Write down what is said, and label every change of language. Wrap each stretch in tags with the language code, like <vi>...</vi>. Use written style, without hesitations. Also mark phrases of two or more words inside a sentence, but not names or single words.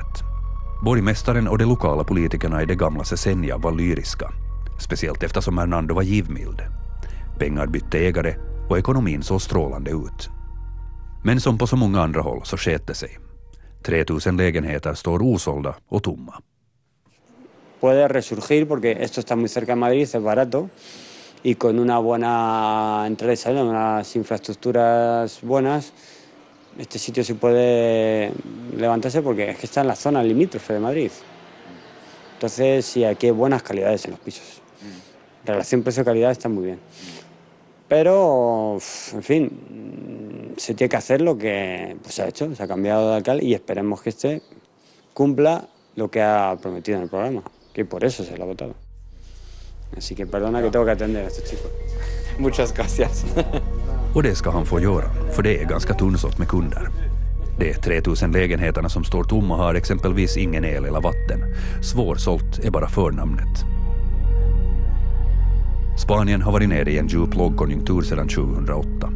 <sv>Borgmästaren och de lokala politikerna i det gamla Sesenja var lyriska, speciellt eftersom Hernando var givmild. Pengar bytte ägare och ekonomin såg strålande ut. Men som på så många andra håll så sket det sig. 3000 lägenheter står osålda och tomma.</sv> <es>Puede resurgir porque esto está muy cerca de Madrid, es barato y con una buena entrada y salida, unas infraestructuras buenas, este sitio se puede levantarse porque es que está en la zona limítrofe de Madrid. Entonces, sí, aquí hay buenas calidades en los pisos. Relación precio-calidad está muy bien. Pero, en fin, se tiene que hacer lo que pues, se ha hecho, se ha cambiado de alcalde y esperemos que este cumpla lo que ha prometido en el programa, que por eso se lo ha votado. Así que perdona que tengo que atender a estos chicos. Muchas gracias.</es> <sv>Och det ska han få göra, för det är ganska tunnsått med kunder. De 3000 lägenheterna som står tomma har exempelvis ingen el eller vatten. Svårsålt är bara förnamnet. Spanien har varit nere i en djup lågkonjunktur sedan 2008.</sv>